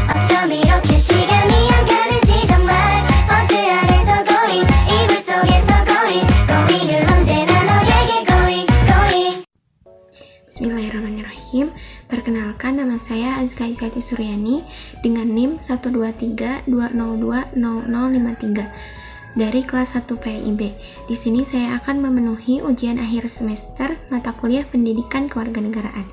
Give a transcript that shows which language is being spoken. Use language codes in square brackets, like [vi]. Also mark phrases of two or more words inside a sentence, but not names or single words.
[ko] 이렇게 시간이 안 가는지 정말 버스 안에서 going 이불 속에서 going은 언제나 너에게 going. [id] Bismillahirrahmanirrahim. Perkenalkan, nama saya Azka Isyati Suryani dengan NIM 12320200053 dari kelas 1 PIB. Di sini saya akan memenuhi ujian akhir semester mata kuliah Pendidikan Kewarganegaraan.